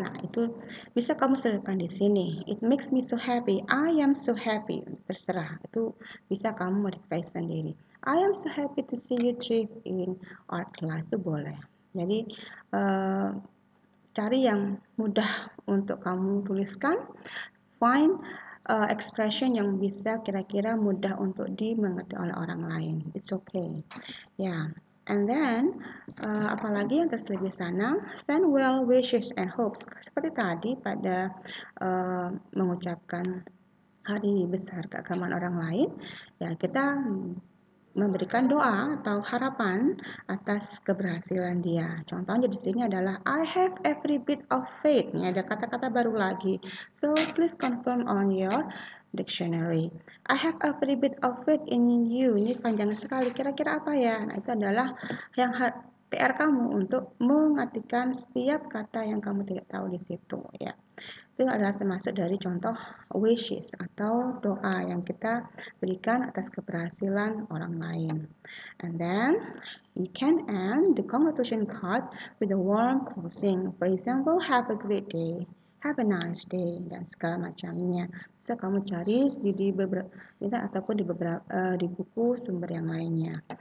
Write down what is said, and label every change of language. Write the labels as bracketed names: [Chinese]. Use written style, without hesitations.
[Indonesian] Nah, itu bisa kamu selipkan di sini. [English] It makes me so happy. I am so happy. [Indonesian] Terserah. Itu bisa kamu modifikasi sendiri. [English] I am so happy to see you thrive in art class. [Indonesian] Itu boleh. Jadi cari yang mudah untuk kamu tuliskan. [English] Find expression [Indonesian] yang bisa kira-kira mudah untuk dimengerti oleh orang lain. [English] It's okay. [Indonesian] Ya. [English] And then [Indonesian] apalagi yang terselip di sana, [English] send well wishes and hopes. [Indonesian] Seperti tadi pada mengucapkan hari besar keagamaan orang lain, ya kita memberikan doa atau harapan atas keberhasilan dia. Contohnya di sini adalah [English] I have every bit of faith. [Indonesian] Ini ada kata-kata baru lagi. [English] So please confirm on your dictionary. I have every bit of faith in you. [Indonesian] Ini panjang sekali. Kira-kira apa ya? Nah, itu adalah yang PR kamu untuk mengartikan setiap kata yang kamu tidak tahu di situ ya. Itu adalah termasuk dari contoh wishes atau doa yang kita berikan atas keberhasilan orang lain. [English] And then you can end the congratulation card with a warm closing. For example, have a great day, have a nice day, [Indonesian] dan segala macamnya. Bisa kamu cari di beberapa ataupun di buku sumber yang lainnya.